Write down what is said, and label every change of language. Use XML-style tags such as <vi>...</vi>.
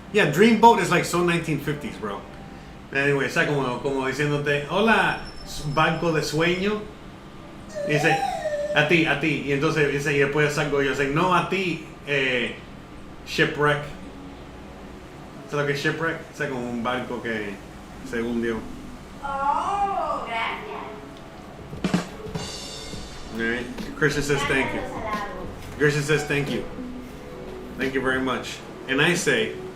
<en>Yeah, Dreamboat is like so 1950s, bro. Anyway,</en> <es>o sea, como diciéndote, hola, barco de sueño. Y dice, a ti. Y entonces dice, y después salgo yo, dice, no a ti, shipwreck. ¿Sabes lo que es shipwreck? O sea, como un barco que se hundió. Oh, gracias.</es> <en>Alright. Christian says thank you. Christian says thank you. Thank you very much. And I say,</en>